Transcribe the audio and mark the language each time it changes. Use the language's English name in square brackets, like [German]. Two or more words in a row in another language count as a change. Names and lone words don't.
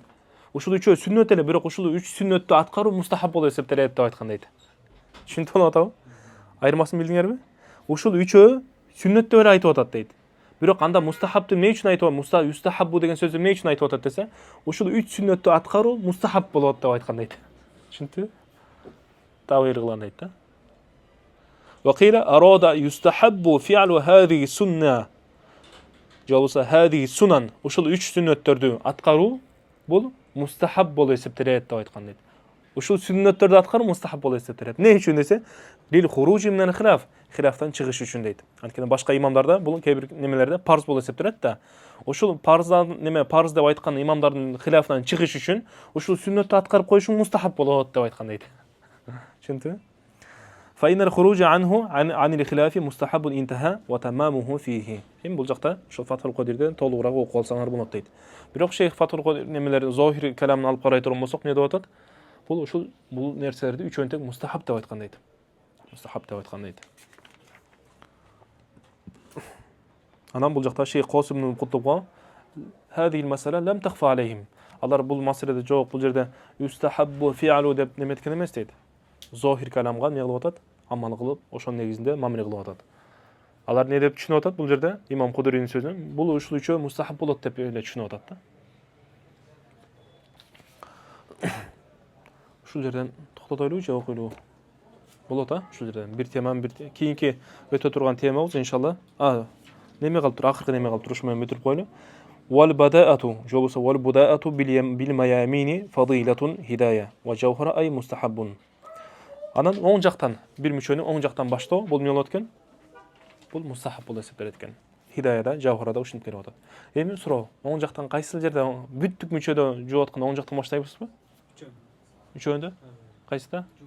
[Kyrgyz] Ушул үчөө сүннөт эле, бирок ушул 3 сүннөттү аткаруу мустахаб болуп эсептелет деп айткан дейт. Түшүнүп атабы? Айырмасын билдиңерби? Ушул үчөө сүннөттү эле айтып атат дейт. Бирок анда мустахабты эмне үчүн айтып атат? Юстахаббу деген сөздү эмне үчүн айтып атат десе, ушул 3 сүннөттү аткаруу мустахаб болот деп айткан дейт. Түшүнүптүбү? Тавил кылган дейт да. [Arabic] وقيل أراد يستحب فعل هذه السنة جوابsa هذه السنن [Kyrgyz] ушул 3 сүннөттөрдү аткаруу бул мустахаб болуп эсептелет деп айткан дейт. Ушул сүннөттөрдү аткаруу мустахаб болуп эсептелет. Эмне үчүн десе, [Arabic] للخروج من الخلاف, [Kyrgyz] хилафтан чыгыш үчүн дейт. Анткени башка имамдарда бул кээ бир немелерде парз болуп эсептелет да. Ушул парздан парз деп айткан имамдардын хилафынан чыгыш үчүн ушул сүннөттү аткарып коюшуң мустахаб болот деп айткан дейт. Түшүндүңбү? [Arabic] فإن الخروج عنه عن الخلاف مستحب الانتهاء وتمامه فيه. [Kyrgyz] Эми бул жакта ошол Фатхул Кодирден толугураак окуп алсаңар болот дейт. Бирок Шейх Фатхул Кодир немелер зохир каламын алып карай турган болсок, эмне деп атат? Бул ушул бул нерселерди үчөөнү тең мустахаб деп айткан дейт. Мустахаб деп айткан дейт. Анан бул жакта Шейх Косим ибн Кутубга [Arabic] هذه المسألة لم تخفى عليهم. [Kyrgyz] Алар бул маселеде жок, бул жерде [Arabic] يستحب فعله [Kyrgyz] деп неметкен эмес дейт. Зохир каламга эмне кылып атат? Амал кылып, ошонун негизинде мамиле кылып атат. Алар не деп түшүнүп атат бул жерде? Имам Кудуринин сөзүн бул ушул үчөө мустахаб болот деп эле түшүнүп атат да. Ушул жерден токтотойлубу же окуйлубу? Болот ушул жерден бир теманы бир кийинки өтө турган темабыз иншалла. Неме калып тур? Акыркы неме калып тур? Ушу менен бүтүрүп коелу. [Arabic] والبداءة жобосо والبداءة بالميامن فضيلة هداية وجوهرة أي مستحب. [Kyrgyz] Анан оң жактан бир мүчөнү оң жактан баштоо бул эмне болот экен? Бул мустахаб болуп эсептелет экен. Хидаяда, жавхарада ушинтип келип атат. Эми суроо, оң жактан кайсы жерде бүттүк мүчөдө жууп атканда оң жактан баштайбызбы? Үчөөндө? Кайсыда?